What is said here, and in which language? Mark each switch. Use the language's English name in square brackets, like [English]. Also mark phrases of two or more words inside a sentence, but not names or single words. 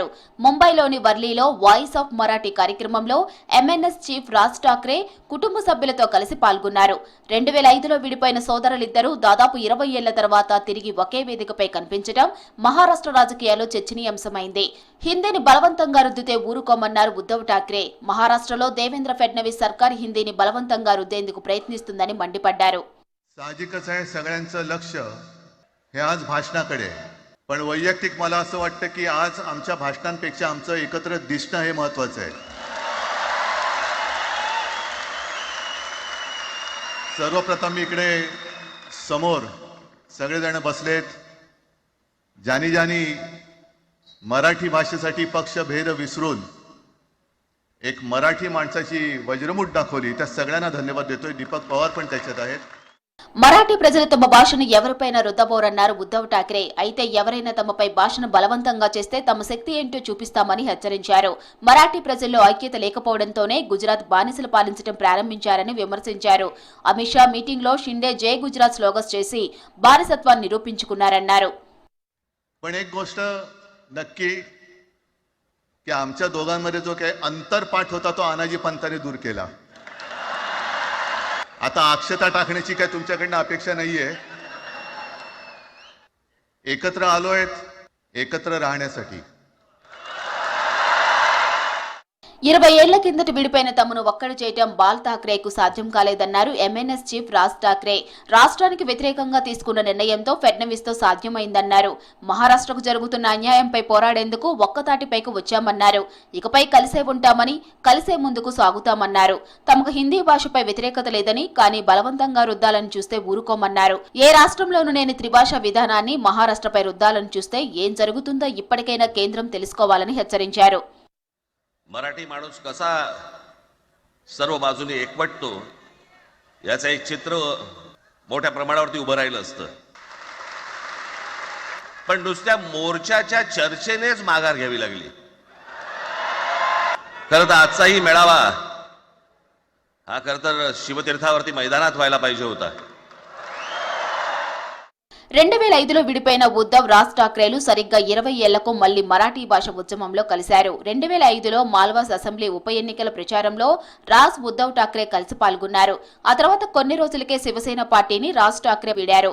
[Telugu] ముంబైలోని వర్లీలో వాయిస్ ఆఫ్ మరాఠీ కార్యక్రమంలో ఎంఎన్ఎస్ చీఫ్ రాజ్ ఠాక్రే కుటుంబ సభ్యులతో కలిసి పాల్గొన్నారు. 2005లో విడిపోయిన సోదరులిద్దరూ దాదాపు 20 ఏళ్ల తర్వాత తిరిగి ఒకే వేదికపై కనిపించడం మహారాష్ట్ర రాజకీయాల్లో చర్చనీయాంశమైంది. హిందీని బలవంతంగా రుద్దితే ఊరుకోమన్నారు ఉద్ధవ్ ఠాక్రే. మహారాష్ట్రలో దేవేంద్ర ఫడణవీస్ సర్కార్ హిందీని బలవంతంగా రుద్దేందుకు ప్రయత్నిస్తుందని మండిపడ్డారు. [Marathi] साहजिकच आहे सगळ्यांचं लक्ष हे आज भाषणाकडे, पण वैयक्तिक मला असं वाटतं की आज आमच्या भाषणांपेक्षा आमचं एकत्र दिसणं हे महत्त्वाचं आहे. सर्वप्रथम इकडे समोर सगळेजण बसलेत. ज्यांनी ज्यांनी मराठी भाषेसाठी पक्षभेद विसरून एक मराठी माणसाची वज्रमुठ दाखवली, त्या सगळ्यांना धन्यवाद देतोय. दीपक पवार पण त्याच्यात आहेत. [Telugu] మరాఠీ ప్రజలు తమ భాషను ఎవరిపైనా రుద్దబోరన్నారు ఉద్ధవ్ ఠాక్రే. అయితే ఎవరైనా తమపై భాషను బలవంతంగా చేస్తే తమ శక్తి ఏంటో చూపిస్తామని హెచ్చరించారు. మరాఠీ ప్రజల్లో ఐక్యత లేకపోవడంతోనే గుజరాత్ బానిసలు పాలించడం ప్రారంభించారని విమర్శించారు. అమిత్ షా మీటింగ్లో షిండే జై గుజరాత్ స్లోగన్స్ చేసి బానిసత్వాన్ని నిరూపించుకున్నారన్నారు. [Marathi] पण एक गोष्ट नक्की की आमच्या दोघांमध्ये जो काही अंतरपाठ होता तो अनाजी पंतांनी दूर केला. आता अक्षता टाकण्याची काय तुमच्याकडनं अपेक्षा नाहीये. एकत्र आलोय एकत्र राहण्यासाठी. [Telugu] 20 ఏళ్ల కిందట విడిపోయిన తమను ఒక్కడు చేయడం బాల్ ఠాక్రేకు సాధ్యం కాలేదన్నారు ఎంఎన్ఎస్ చీఫ్ రాజ్ ఠాక్రే. రాష్ట్రానికి వ్యతిరేకంగా తీసుకున్న నిర్ణయంతో ఫడ్నవీస్ తో సాధ్యమైందన్నారు. మహారాష్ట్రకు జరుగుతున్న అన్యాయంపై పోరాడేందుకు ఒక్కతాటిపైకి వచ్చామన్నారు. ఇకపై కలిసే ఉంటామని, కలిసే ముందుకు సాగుతామన్నారు. తమకు హిందీ భాషపై వ్యతిరేకత లేదని, కానీ బలవంతంగా రుద్దాలని చూస్తే ఊరుకోమన్నారు. ఏ రాష్ట్రంలోనూ లేని త్రిభాషా విధానాన్ని మహారాష్ట్రపై రుద్దాలని చూస్తే ఏం జరుగుతుందో ఇప్పటికైనా కేంద్రం తెలుసుకోవాలని హెచ్చరించారు. [Marathi] मराठी माणूस कसा सर्व बाजूने एकवटतो याचं एक चित्र मोठ्या प्रमाणावरती उभं राहिलं असतं. पण नुसत्या मोर्चाच्या चर्चेनेच माघार घ्यावी लागली. खरं तर आजचाही मेळावा हा खरं तर शिवतीर्थावरती मैदानात व्हायला पाहिजे होता. [Telugu] 2005లో విడిపోయిన ఉద్ధవ్, రాజ్ ఠాక్రేలు సరిగ్గా 20 ఏళ్లకు మళ్లీ మరాఠీ భాష ఉద్యమంలో కలిశారు. 2005లో మాల్వాస్ అసెంబ్లీ ఉప ఎన్నికల ప్రచారంలో రాజ్, ఉద్ధవ్ ఠాక్రే కలిసి పాల్గొన్నారు. ఆ తర్వాత కొన్ని రోజులకే శివసేన పార్టీని రాజ్ ఠాక్రే వీడారు.